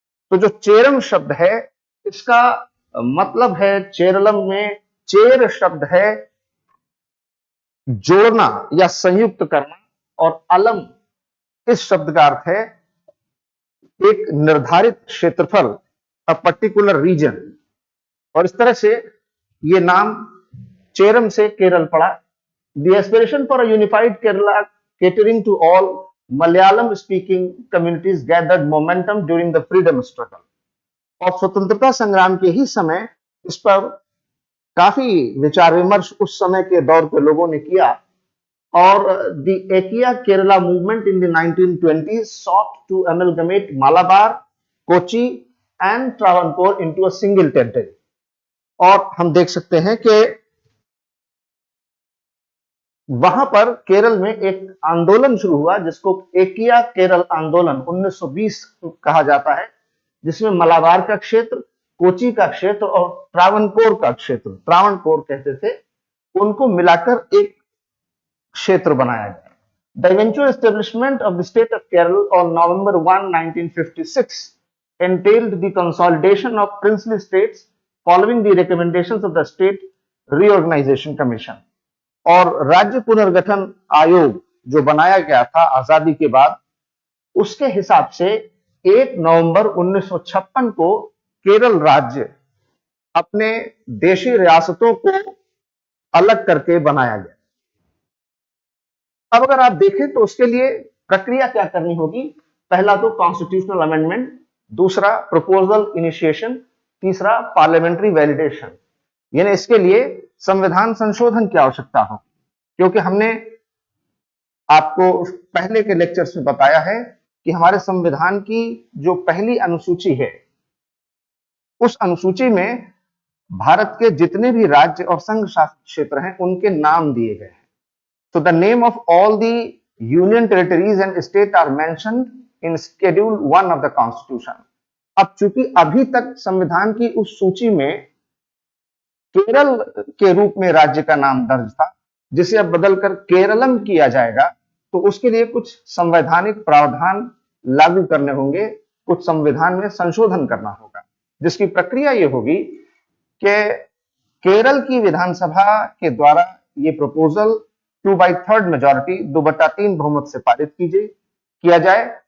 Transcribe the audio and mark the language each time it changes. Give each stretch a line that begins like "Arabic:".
Hindi: तो जो चेरम शब्द है इसका मतलब है, चेरलम में चेर शब्द है जोड़ना या संयुक्त करना, और अलम इस शब्द का अर्थ है एक निर्धारित क्षेत्रफल,
English: A particular region.
Hindi: और इस तरह से ये नाम चेरम से केरल पड़ा।
English: The aspiration for a unified Kerala catering to all Malayalam speaking communities gathered momentum during the freedom struggle।
Hindi: और स्वतंत्रता संग्राम के ही समय इस पर काफी विचार विमर्श उस समय के दौर के लोगों ने किया,
English: और the Ekia Kerala movement in the 1920s sought to amalgamate Malabar, Kochi and Travancore into a single territory.
Hindi: और हम देख सकते हैं कि वहां पर केरल में एक आंदोलन शुरू हुआ जिसको एकिया केरल आंदोलन 1920 कहा जाता है, जिसमें मलाबार का क्षेत्र, कोची का क्षेत्र और ट्रावनकोर का क्षेत्र, ट्रावनकोर कहते थे, उनको मिलाकर एक क्षेत्र बनाया गया.
English: The eventual establishment of the state of Kerala on November 1, 1956 entailed the consolidation of princely states following the recommendations of the State Reorganization Commission.
Hindi: और राज्य पुनर्गठन आयोग जो बनाया गया था आजादी के बाद, उसके हिसाब से 1 नवंबर 1956 को केरल राज्य अपने देशी रियासतों को अलग करके बनाया गया. अब अगर आप देखें तो उसके लिए प्रक्रिया क्या करनी होगी. पहला तो कॉन्स्टिट्यूशनल अमेंडमेंट, दूसरा प्रपोजल इनिशिएशन, तीसरा पार्लियामेंट्री वैलिडेशन. यानी इसके लिए संविधान संशोधन की आवश्यकता हो, क्योंकि हमने आपको पहले के लेक्चर्स में बताया है कि हमारे संविधान की जो पहली अनुसूची है, उस अनुसूची में भारत के जितने भी राज्य और संघ शासित क्षेत्र हैं उनके नाम दिए गए हैं.
English: So the name of all the union territories and states are mentioned in Schedule 1 of the Constitution.
Hindi: अब चूंकि अभी तक संविधान की उस सूची में केरल के रूप में राज्य का नाम दर्ज था, जिसे अब बदलकर केरलम किया जाएगा, तो उसके लिए कुछ संवैधानिक प्रावधान लागू करने होंगे, कुछ संविधान में संशोधन करना होगा, जिसकी प्रक्रिया ये होगी कि केरल की विधानसभा के द्वारा ये प्रपोजल 2/3 मेजॉरिटी 2/3 बहुमत से पारित किया जाए.